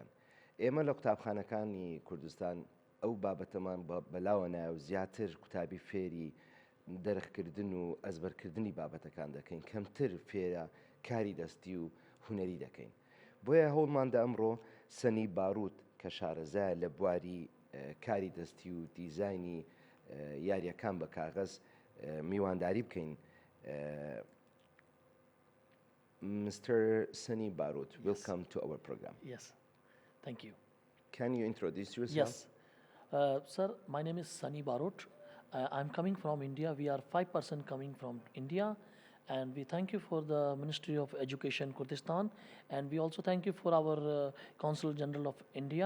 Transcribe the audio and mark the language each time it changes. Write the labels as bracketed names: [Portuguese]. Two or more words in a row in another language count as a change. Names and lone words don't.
[Central Kurdish] ئێمە لە قوتابخانەکانی کوردستان ئەو بابەتەمان بەلاوە نایە و زیاتر قوتابی فێری دەرەخکردن و ئەزبەرکردنی بابەتەکان دەکەین، کەمتر فێرە کاری دەستی و هونەری دەکەین. بۆیە هەوڵماندا ئەمڕۆ سەنی باروت کە شارەزایە لە بواری کاری دەستی و دیزاینی یاریەکان بە کاغەز میوانداری بکەین. [English] Mr. Sunny Barut, welcome to our program. Yes, thank you. Can you introduce yourself? Yes, sir, my name is Sunny Barut. I'm coming from India. We are 5% coming from India, and we thank you for the Ministry of Education Kurdistan, and we also thank you for our Consul General of India.